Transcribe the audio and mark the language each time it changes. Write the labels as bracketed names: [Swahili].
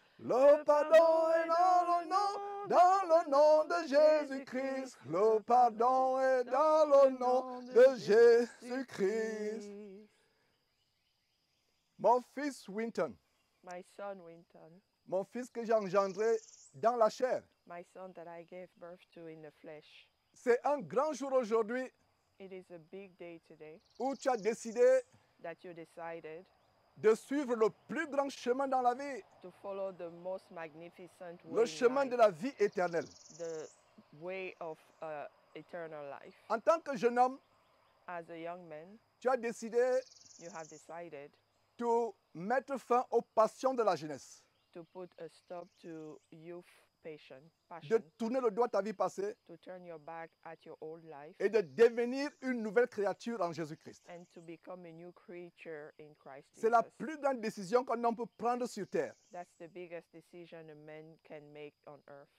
[French] Le pardon est dans le nom de Jésus-Christ. Le pardon est dans le nom de Jésus-Christ. Mon fils Winton, [English] My son Winton, [French] mon fils que j'ai engendré dans la chair. [English] my son that I gave birth to in the flesh. [French] C'est un grand jour aujourd'hui [English] It is a big day today [French] où tu as décidé [English] that you decided [French] de suivre le plus grand chemin dans la vie, [English] to follow the most magnificent way [French] le [English] in [French] chemin [English] life, [French] de la vie éternelle. [English] the way of eternal life. [French] En tant que jeune homme, [English] As a young man, [French] tu as décidé [English] you have decided [French] de mettre fin aux passions de la jeunesse, [English] to put a stop to youth passion, [French] de tourner le dos à ta vie passée [English] to turn your back at your old life [French] et de devenir une nouvelle créature en Jésus-Christ. [English] and to become a new creature in Christ [French] C'est la [English] Jesus. [French] plus grande décision qu'un homme peut prendre sur terre. [English] That's the biggest decision a man can make on earth.